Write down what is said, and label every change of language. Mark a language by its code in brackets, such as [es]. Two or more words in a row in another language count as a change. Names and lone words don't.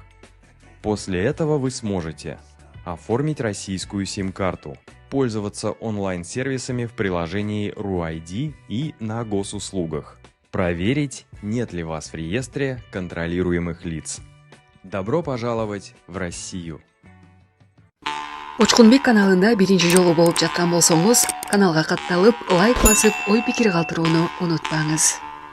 [ru] После этого вы сможете оформить российскую сим-карту, пользоваться онлайн-сервисами в приложении РУ-ID и на госуслугах, проверить, нет ли вас в реестре контролируемых лиц. Добро пожаловать в Россию! [ky] Учкунбек каналында биринчи жолу болуп жаткан болсоңуз, каналга катталып, лайк басып, ой пикир калтырууну унутпаңыз.